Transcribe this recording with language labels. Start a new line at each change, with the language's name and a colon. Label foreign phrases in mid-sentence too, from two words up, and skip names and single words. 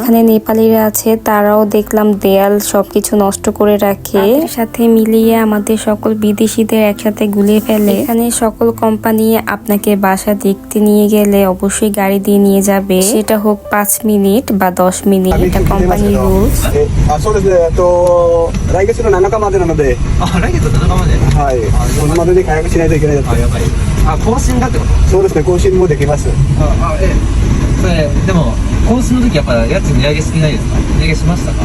Bangla: এখানে নেপালিরা আছে, তারাও দেখলাম দেয়াল সবকিছু নষ্ট করে রাখে। তাদের সাথে মিলিয়ে আমাদের সকল বিদেশিদের একসাথে গুলিয়ে ফেলে। এখানে সকল কোম্পানি আপনাকে বাসা দেখতে নিয়ে গেলে অবশ্যই গাড়ি দিয়ে নিয়ে যাবে, সেটা হোক 5 মিনিট বা 10 মিনিট, এটা কোম্পানির রুলস।
Japanese: そうですね。来月の7日までなので、来月7日まで。はい。そのまでに解約しないといけないです。やばい。更新だってこと？そうですね。更新もできます。それでも更新の時やっぱ家賃値上げしてないですか？値上げしましたか？